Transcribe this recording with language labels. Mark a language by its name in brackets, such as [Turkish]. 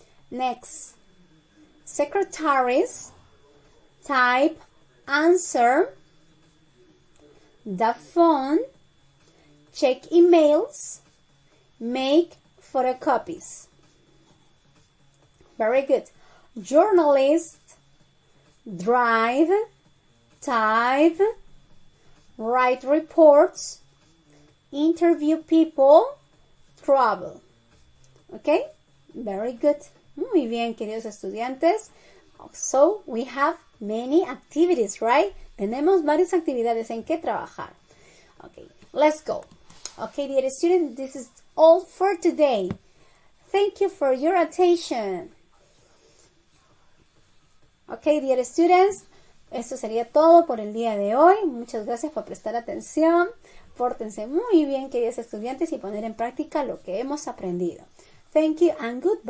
[English] Next, secretaries type, answer the phone, check emails, make photocopies. Very good. Journalists drive, type, write reports, interview people, travel. Okay? Very good. [Spanish] Muy bien, queridos estudiantes. [English] So, we have many activities, right? [Spanish] Tenemos varias actividades en que trabajar. [English] Okay, let's go. Okay, dear students, this is all for today. Thank you for your attention. Okay, dear students, [Spanish] esto sería todo por el día de hoy. Muchas gracias por prestar atención. Pórtense muy bien, queridos estudiantes, y poner en práctica lo que hemos aprendido. [English] Thank you and goodbye.